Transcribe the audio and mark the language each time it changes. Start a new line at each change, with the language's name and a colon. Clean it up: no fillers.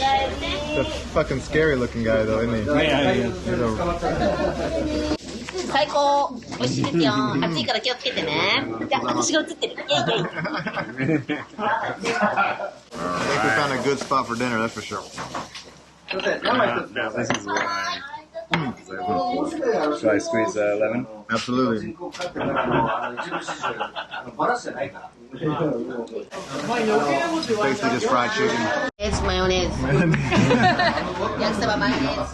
English: The fucking scary looking guy though, isn't he? He's a-
Japanese: 最高美味しいですよ暑いから気をつけてねじゃあ私が映ってるイェイイェイ
English: I think we found a good spot for dinner, that's for sure. This is should I squeeze lemon? Absolutely. Basically just fried chicken. It's マヨネーズ焼きそばマヨネーズ